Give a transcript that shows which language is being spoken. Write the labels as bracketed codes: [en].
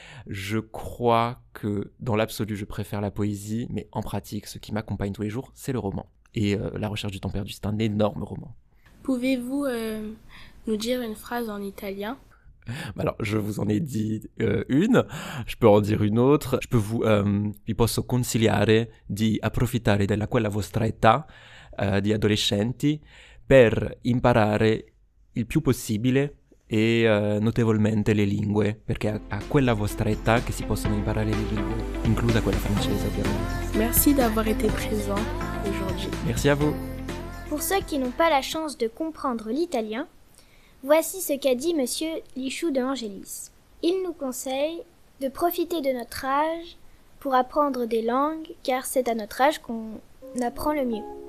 [fr] Je crois que dans l'absolu, je préfère la poésie, mais en pratique, ce qui m'accompagne tous les jours, c'est le roman. Et La recherche du temps perdu, c'est un énorme roman. Pouvez-vous nous dire une phrase en italien ? Alors, je vous en ai dit une, je peux en dire une autre. Je peux [it] vi posso consigliare di approfittare della quella vostra età di adolescenti per imparare il più possibile e notevolmente le lingue, perché a quella vostra età che si possono imparare le lingue, inclusa quella francese ovviamente. [fr] Merci d'avoir été présent aujourd'hui. Merci à vous. Pour ceux qui n'ont pas la chance de comprendre l'italien, voici ce qu'a dit Monsieur Lichou de Angelis. Il nous conseille de profiter de notre âge pour apprendre des langues, car c'est à notre âge qu'on apprend le mieux.